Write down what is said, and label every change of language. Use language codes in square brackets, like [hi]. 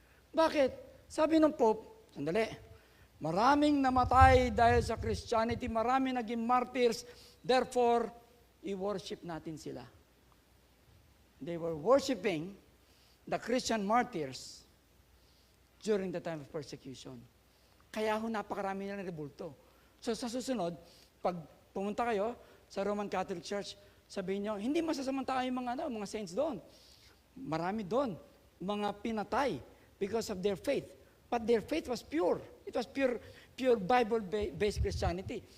[tl] Bakit? Sabi ng Pope, sandali, maraming namatay dahil sa Christianity, maraming naging martyrs, therefore, i-worship natin sila. [en] They were worshiping the Christian martyrs during the time of persecution. [tl] Kaya napakarami na ng rebulto. So sa susunod, pag pumunta kayo sa Roman Catholic Church, sabihin nyo, hindi masasamantala yung mga saints doon. Marami doon, mga pinatay [en] because of their faith. But their faith was pure. It was pure Bible-based Christianity.